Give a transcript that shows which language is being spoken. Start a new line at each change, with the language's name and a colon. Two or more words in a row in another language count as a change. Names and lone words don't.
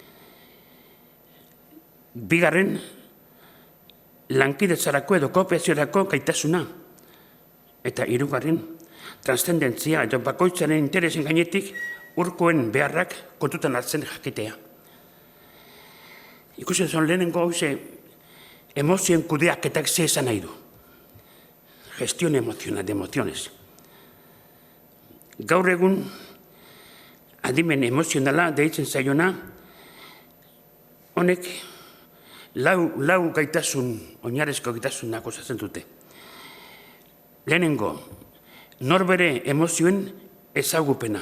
Basque: Bigarren, lankidetzarako edo koopeaziorako gaitasuna. Eta 3. Transcendentzia edo bakoitzaren interesen gainetik urkoen beharrak kontutan hartzen jakitea. Ikusten zon lehenengo emozioen kudeaketak ze esan nahi du.
Spanish: Gestión emocional de emociones.
Basque: Gaur egun adimen emozionala deitzen zaiona, honek lau gaitasun, oinarrizko gaitasunak osatzen dute. Lehenengo, norbere emozioen ezagupena.